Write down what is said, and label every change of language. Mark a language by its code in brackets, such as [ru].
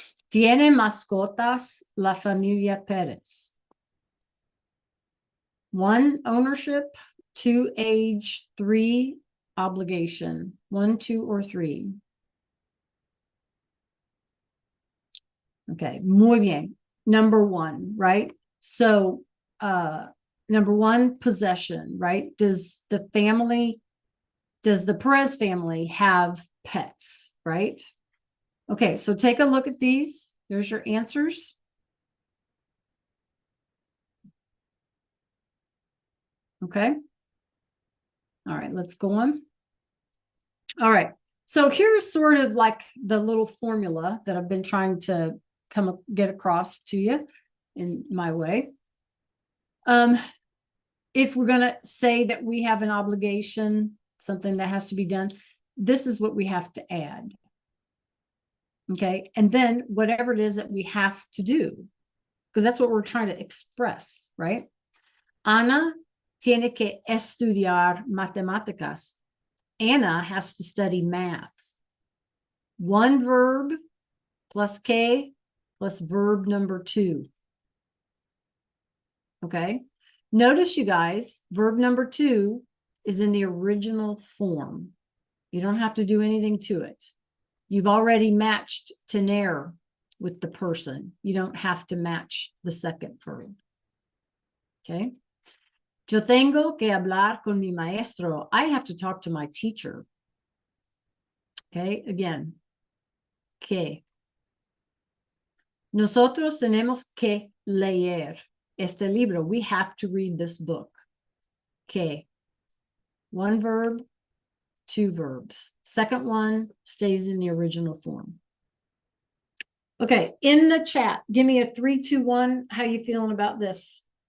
[es] Tiene mascotas la familia Pérez. [en] One, ownership. Two, age. Three, obligation. One, two, or three? Okay, [es] muy bien. [en] Number one, right? So, number one, possession, right? Does the Perez family have pets, right? Okay, so take a look at these. There's your answers. Okay. All right, let's go on. All right. So here's sort of like the little formula that I've been trying to get across to you in my way. If we're going to say that we have an obligation, something that has to be done, this is what we have to add. Okay. And then whatever it is that we have to do, because that's what we're trying to express, right? [es] Ana tiene que estudiar matemáticas. [en] Anna has to study math. One verb plus que plus verb number two. Okay. Notice, you guys, verb number two is in the original form. You don't have to do anything to it. You've already matched tener with the person. You don't have to match the second verb. Okay. [es] Yo tengo que hablar con mi maestro. [en] I have to talk to my teacher. Okay. Again, que. [es] Nosotros tenemos que leer este libro. [en] We have to read this book. Que. One verb, two verbs. Second one stays in the original form. Okay, in the chat, give me a 3, 2, 1. How you feeling about this?